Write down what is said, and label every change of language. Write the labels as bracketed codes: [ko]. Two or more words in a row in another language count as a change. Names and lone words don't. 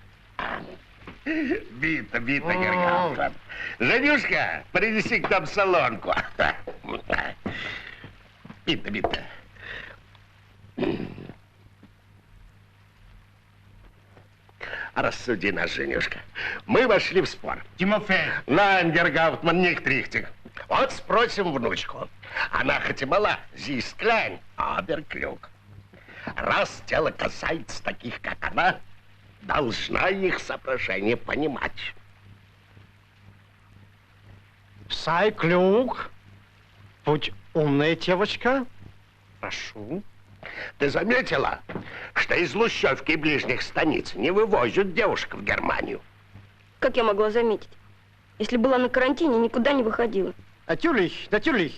[de] Bitte, Herr Hauptmann. [ru] Женюшка, принеси к нам солонку. Бита. Рассуди нас, Женюшка. Мы вошли в спор. Тимофей. [de] Nein, Гергауптман, nicht richtig. [ru] Вот спросим внучку. Она хоть и мала, [de] sie ist klein, aber klug. [ru] Раз дело касается таких, как она, должна их соображение понимать. [de] Sei klug. [ru] Будь умная девочка. Прошу. Ты заметила, что из Лущевки и ближних станиц не вывозят девушек в Германию? Как я могла заметить? Если была на карантине, никуда не выходила. [de] Natürlich.